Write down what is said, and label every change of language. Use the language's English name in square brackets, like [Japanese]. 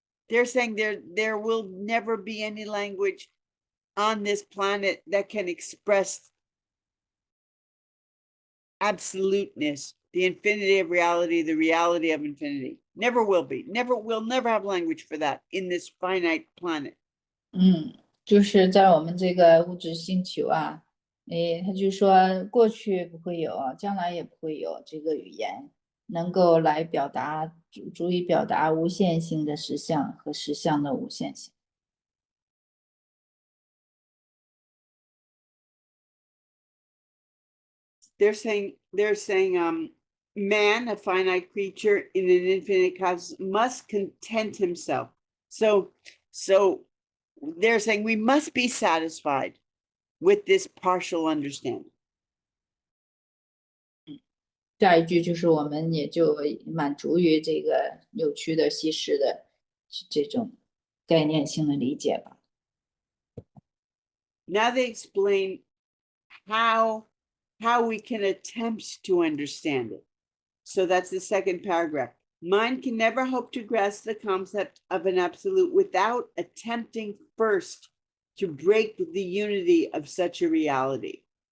[English] They're saying there will never be any language on this planet that can express absoluteness, the infinity of reality, the reality of infinity. Never will be. We'll never have language for that in this finite planet. [Chinese] 就是在我们这个物质星球啊，他就说过去不会有，将来也不会有这个语言能够来表达，足以表达无限性的实相和实相的无限性。 [English] They're saying, man, a finite creature in an infinite cosmos, must content himself. So they're saying we must be satisfied with this partial understanding. [Chinese] 下一句就是我们也就满足于这个扭曲的西式的这种概念性的理解吧。 [English] Now they explain how we can attempt to understand it. So that's the second paragraph. Mind can never hope to grasp the concept of an absolute without attempting first to break the unity of such a reality.